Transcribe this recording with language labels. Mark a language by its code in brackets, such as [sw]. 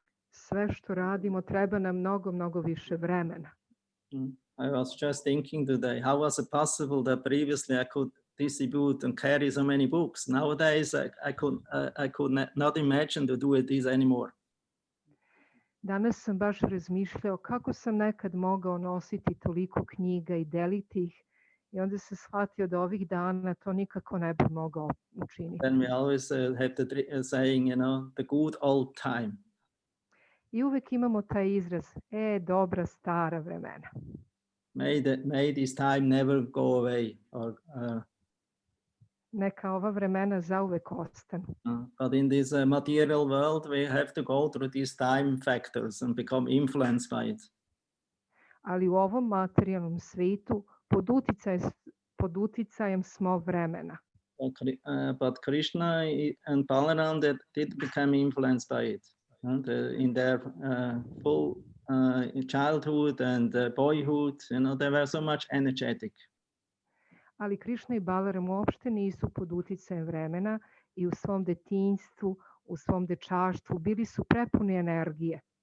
[sr] Sve što radimo treba nam mnogo više vremena. [en] I was just thinking today, how was it possible that previously I could distribute and carry so many books? Nowadays, I could not imagine to do this anymore. [sr] Danas sam baš razmišljao kako sam nekad mogao nositi toliko knjiga i deliti ih, i onda se shvatio da ovih dana to nikako ne bi mogao učiniti. [en] Then we always have the saying, the good old time. [sr] I uvek imamo taj izraz, dobra stara vremena. [en] May this time never go away. [sr] Neka ova vremena zauvek ostanu. [en] But in this material world, we have to go through these time factors and become influenced by it. [sr] Ali u ovom materijalnom svetu pod uticajem smo vremena. [en] But Krishna and Balaram did become influenced by it. In their full childhood and boyhood, they were so much energetic. [sr] Ali Krishna i Balaram uopšte nisu pod uticajem vremena i u svom detinjstvu, u svom dečaštvu bili su prepuni energije.